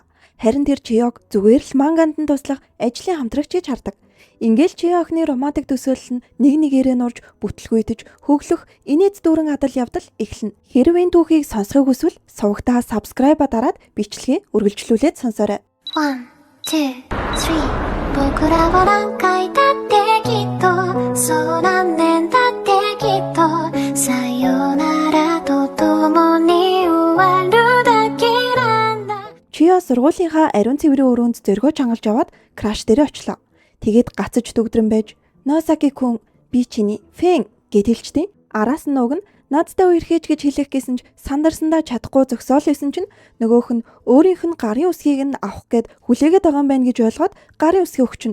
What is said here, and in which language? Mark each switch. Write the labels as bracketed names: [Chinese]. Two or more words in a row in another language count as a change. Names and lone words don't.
[Mongolian] Харин тэр Чиёг зүгээр л манганд нь туслах ажлын хамтрагч гэж хардаг. Ингээл Чиё охины романтик төсөөлөл нь нэг нэгээрээ нурж бүтлгүйдэж хөглөх инээд дүүрэн адал явдал эхэлнэ. Хэрвээ энэ түүхийг сонсохыг хүсвэл сувагтаа subscribe дараад бичлэгээ үргэлжлүүлээд сонсоорой. [Japanese] 1, 2, 3 僕らは何回だってきっとそう何年だってきっとさよならと共に終わるだけなんだ. [Mongolian] Чиё сургуулийнхаа ариун цэврийн өрөөнд зөргөө чангалж яваад краш дээр очлоо. Тэгээд гацж дөгдрөн байж Носаки күн би чиний фэн гэд хэлчихдээ араас нь уг нь надтай үерхэж гэж хэлэх гэсэн ч сандарсандаа чадахгүй зөксөөл байсан чинь нөгөөх нь өөрийнх нь гарын үсгийг нь авах гээд хүлээгээд байгаа юм байна гэж ойлгоод гарын үсгээ өгчнө.